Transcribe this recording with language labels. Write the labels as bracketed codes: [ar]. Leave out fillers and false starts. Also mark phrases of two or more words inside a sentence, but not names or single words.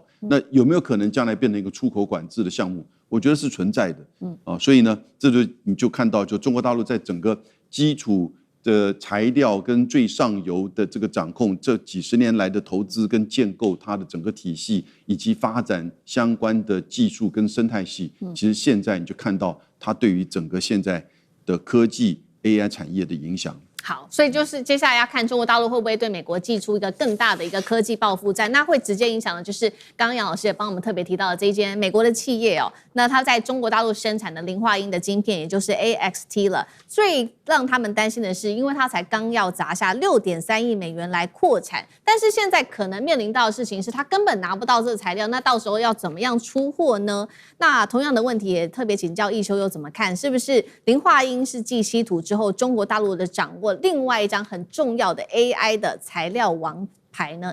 [zh] 那有沒有可能將來變成一個出口管制的項目？我覺得是存在的，所以呢，你就看到，就中国大陸在整個基礎的材料跟最上游的這個掌控，這幾十年來的投資跟建構它的整個體系，以及發展相關的技術跟生態系，其實現在你就看到它對於整個現在的科技 AI 產業的影響。好，所以就是接下來要看中國大陸會不會對美國祭出一個更大的一個科技報復戰，那會直接影響的就是剛剛楊老師也幫我們特別提到的這一間美國的企業哦，那它在中國大陸生產的磷化铟的晶片，也就是 AXT 了。最讓他們擔心的是，因為它才剛要砸下6.3億美元來擴產，但是現在可能面臨到的事情是，它根本拿不到這個材料，那到時候要怎麼樣出貨呢？那同樣的問題也特別請教亦修又怎麼看？是不是磷化铟是繼稀土之後，中國大陸的掌握另外一張很重要的 AI 的材料王牌呢？